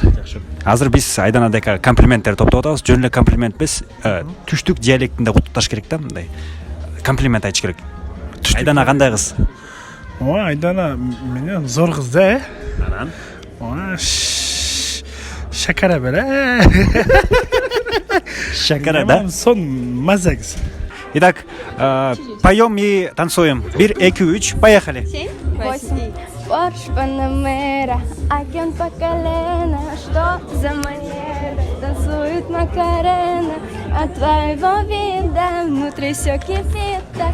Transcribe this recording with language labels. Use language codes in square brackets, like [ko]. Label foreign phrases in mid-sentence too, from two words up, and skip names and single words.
[ky] Азыр биз Айдана Дека комплименттер топтоп атабыз. Жөн эле комплимент эмес, түштүк диалектинде куттукташ керек да, мындай. Комплимент айтыш керек. Айдана кандай кыз? Айдана менен зор кыз да, Анан шакара беле. Шакара, да? Сон маза кыз. [ru] Итак, поем и танцуем. 1, 2, 3, поехали. 8. Порш Панамера, агент по колено. Что за манера? Танцует Макарена. От твоего вида внутри все кипит так.